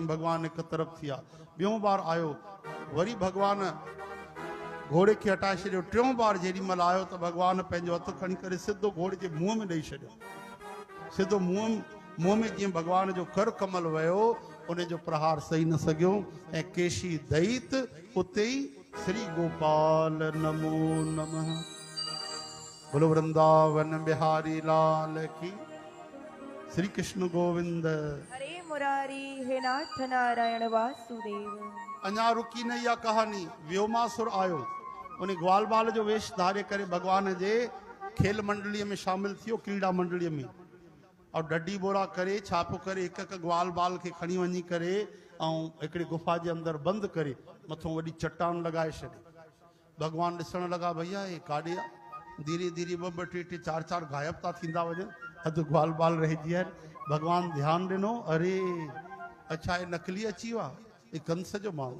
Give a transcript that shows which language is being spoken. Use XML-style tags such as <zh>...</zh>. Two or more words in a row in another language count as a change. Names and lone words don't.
<sd>भगवान हिकु तरफ़ थी विया, ॿियों बार आयो, वरी भगवान घोड़े खे हटाए छॾियो। टियों बार जेॾी महिल आयो त भगवान पंहिंजो हथु खणी करे सिधो घोड़े जे मुंहं में ॾेई छॾियो। सिधो मुंहं में जीअं भगवान जो कर कमल वियो, उन जो प्रहार सही न सघियो ऐं केशी दैत उते ई श्री गोपाल</sd> <sa>नमो नमः।</sa> <hi>बोलो वृंदावन बिहारी लाल की।</hi> <sa>श्री कृष्ण गोविंद हरे मुरारी हे नाथ नारायण वासुदेव।</sa> <sd>अञा रुकी न इहा कहानी। व्योमासुर आयो, उन ग्वाल बाल जो वेश धारे करे भगवान जे खेल मंडलीअ में शामिल थियो, क्रीड़ा मंडलीअ में। और डडी बोरा करे छा पियो करे, हिकु हिकु ग्वाल बाल खे खणी वञी करे ऐं हिकिड़ी गुफ़ा जे अंदरि बंदि करे मथां वॾी चट्टान लॻाए छॾे। भगवान ॾिसण लॻा, भैया हे काॾे आहे? धीरे धीरे ॿ ॿ टे टे चार चार गायब था थींदा वञनि, अधु ग्वाल बाल रहिजी विया आहिनि। भगवान ध्यानु ॾिनो, अरे अच्छा हे नकली अची वियो आहे, हे कंस जो माण्हू।</sd>